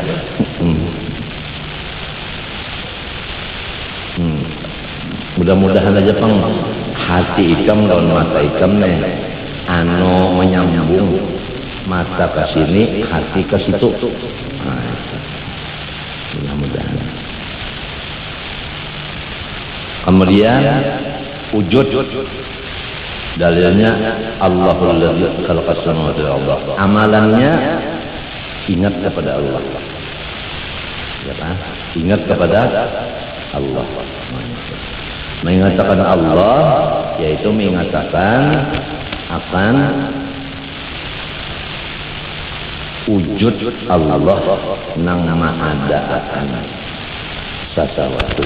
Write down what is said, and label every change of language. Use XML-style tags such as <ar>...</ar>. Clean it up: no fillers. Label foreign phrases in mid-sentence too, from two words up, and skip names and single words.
<bjn>Mudah-mudahan aja Pang hati ikam lawan mata ikam nih anu menyambung, mata ke sini hati ke situ.</bjn> <id>Nah, mudah-mudahan. Kemudian wujud dalilnya</id> <ar>Allahul ladzi khalaqas samawati wal ardh.</ar> <id>Amalannya ingat kepada Allah. Ya kan? Ingat kepada Allah. Mengatakan Allah yaitu mengatakan akan wujud Allah nang ada akan sesuatu.</id>